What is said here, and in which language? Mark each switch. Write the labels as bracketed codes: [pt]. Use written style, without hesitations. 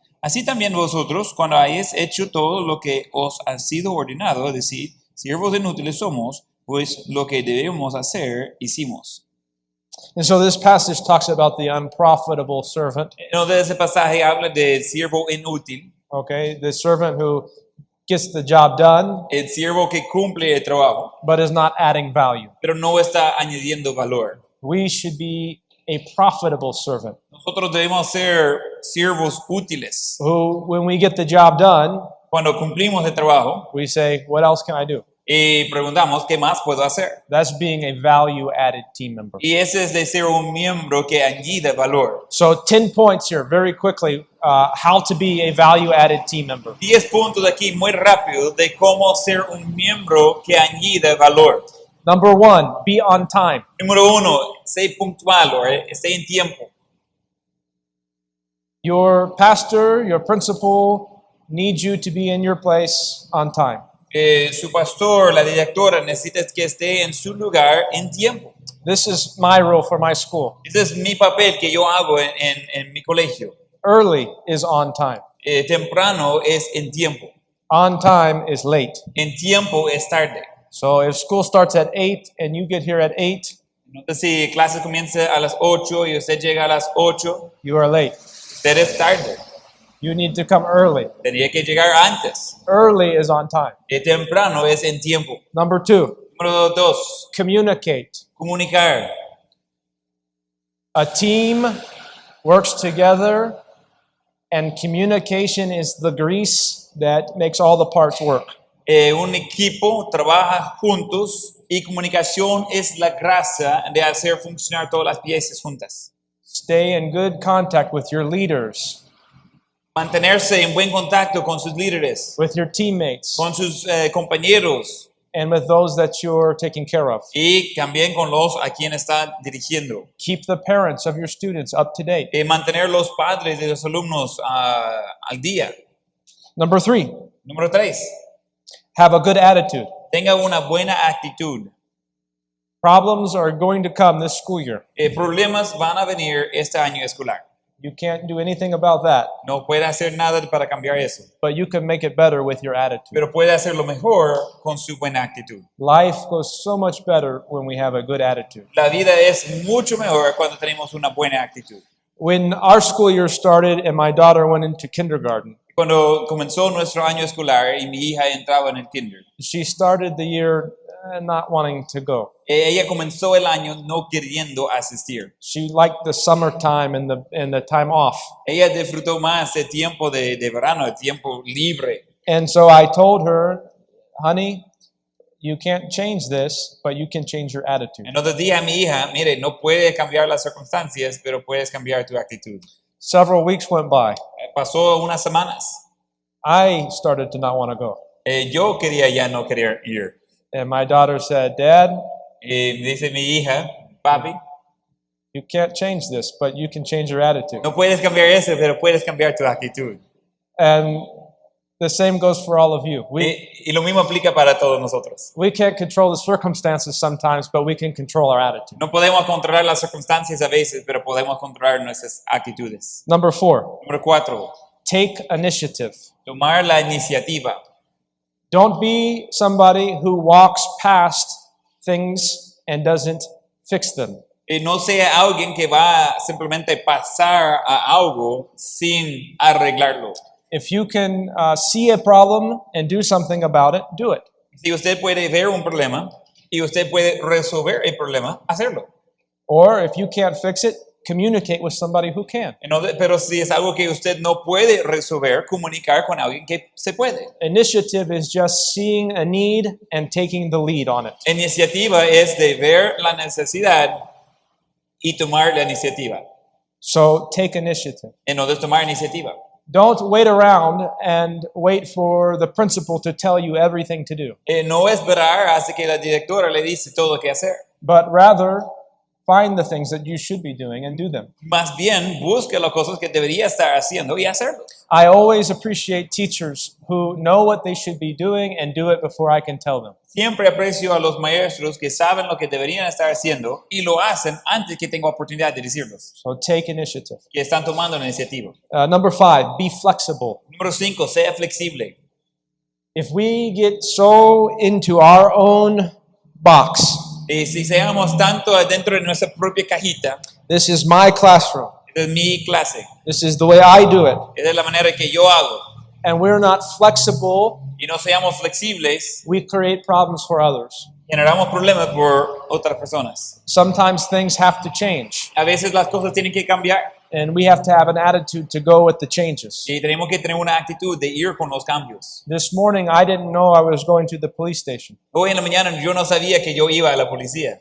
[es] Así también vosotros, cuando hayáis hecho todo lo que os ha sido ordenado, decid, siervos inútiles somos, pues lo que debemos hacer, hicimos. [en] And so this passage talks about the unprofitable servant, [es] Entonces ese pasaje habla del siervo inútil, [en] okay? The servant who gets the job done, [es] el siervo que cumple el trabajo, [en] but is not adding value. [es] pero no está añadiendo valor. [en] We should be a profitable servant [es] Nosotros debemos ser siervos útiles. [en] who, when we get the job done, [es] Cuando cumplimos el trabajo [en] we say, what else can I do? [es] y preguntamos, ¿qué más puedo hacer? [en] That's being a value-added team member. [es] Y ese es de ser un miembro que añade valor. [en] So 10 points here, very quickly, how to be a value-added team member. [es] 10 puntos aquí muy rápido de cómo ser un miembro que añade valor. [en] Number 1, be on time. [es] Número 1, sé puntual o esté en tiempo. [en] Your pastor, your principal needs you to be in your place on time. [es] Su pastor, la directora, necesita que esté en su lugar en tiempo. [en] This is my rule for my school. [es] Ese es mi papel que yo hago en mi colegio. [en] Early is on time. [es] Temprano es en tiempo. [en] On time is late. [es] En tiempo es tarde. [en] So if school starts at 8 and you get here at 8, [es] Entonces, si clase comienza a las 8 y usted llega a las 8, [en] you are late. [es] usted es tarde. [en] You need to come early. [es] Tenía que llegar antes. [en] Early is on time. [es] Temprano es en tiempo. [en] Number 2, [es] Número 2, [en] communicate. [es] comunicar. [en] A team works together, and communication is the grease that makes all the parts work. [es] Un equipo trabaja juntos y comunicación es la grasa de hacer funcionar todas las piezas juntas. [en] Stay in good contact with your leaders, [es] Mantenerse en buen contacto con sus líderes, [en] with your teammates, [es] con sus compañeros [en] and with those that you're taking care of. [es] y también con los a quien está dirigiendo. [en] Keep the parents of your students up to date. [es] Mantener los padres de los alumnos al día. [en] Number 3, [es] Número 3, [en] have a good attitude. [es] tenga una buena actitud. [en] Problems are going to come this school year. [es] Problemas van a venir este año escolar. [en] You can't do anything about that, [es] No puede hacer nada para cambiar eso, [en] but you can make it better with your attitude. [es] pero puede hacerlo mejor con su buena actitud. [en] Life goes so much better when we have a good attitude. [es] La vida es mucho mejor cuando tenemos una buena actitud. [en] When our school year started and my daughter went into kindergarten, [es] Cuando comenzó nuestro año escolar y mi hija entraba en el kinder, [en] she started the year not wanting to go. [es] ella comenzó el año no queriendo asistir. [en] She liked the summertime and the time off. [es] Ella disfrutó más el tiempo de verano, el tiempo libre. [en] And so I told her, honey, you can't change this, but you can change your attitude. [es] Entonces dije a mi hija, mire, no puedes cambiar las circunstancias, pero puedes cambiar tu actitud. [en] Several weeks went by. [es] Pasó unas semanas. [en] I started to not want to go. [es] Yo quería ya no querer ir. [en] And my daughter said, Dad, [es] Dice mi hija, papi, [en] you can't change this, but you can change your attitude. [es] no puedes cambiar eso, pero puedes cambiar tu actitud. [en] And the same goes for all of you. [es] Y lo mismo aplica para todos nosotros. [en] We can't control the circumstances sometimes, but we can control our attitude. [es] No podemos controlar las circunstancias a veces, pero podemos controlar nuestras actitudes. [en] Number 4, [es] Número 4, [en] take initiative. [es] tomar la iniciativa. [en] Don't be somebody who walks past things and doesn't fix them. [es] No sea alguien que va simplemente pasar a algo sin arreglarlo. [en] If you can see a problem and do something about it, do it. [es] Si usted puede ver un problema y usted puede resolver el problema, hacerlo. [en] Or if you can't fix it, communicate with somebody who can. [es] Pero si es algo que usted no puede resolver, comunicar con alguien que se puede. [en] Initiative is just seeing a need and taking the lead on it. [es] Iniciativa es de ver la necesidad y tomar la iniciativa. [en] So take initiative. [es] Entonces tomar iniciativa. [en] Don't wait around and wait for the principal to tell you everything to do, [es] No esperar hasta que la directora le dice todo lo que hacer. [en] but rather find the things that you should be doing and do them. [es] Más bien, busque las cosas que debería estar haciendo y hacerlo. [en] I always appreciate teachers who know what they should be doing and do it before I can tell them. [es] Siempre aprecio a los maestros que saben lo que deberían estar haciendo y lo hacen antes que tenga oportunidad de decirlos. [en] So take initiative. [es] Que están tomando la iniciativa. [en] Number 5, be flexible. [es] Número 5, sea flexible. [en] If we get so into our own box, [es] Si seamos tanto adentro de nuestra propia cajita, [en] this is my classroom, [es] esta es mi clase, [en] this is the way I do it, [es] esa es la manera que yo hago, [en] and we're not flexible, [es] y no seamos flexibles, [en] we create problems for others. [es] generamos problemas por otras personas. [en] Sometimes things have to change, [es] A veces las cosas tienen que cambiar [en] and we have to have an attitude to go with the changes. [es] y tenemos que tener una actitud de ir con los cambios. [en] This morning, I didn't know I was going to the police station, [es] Hoy en la mañana yo no sabía que yo iba a la policía.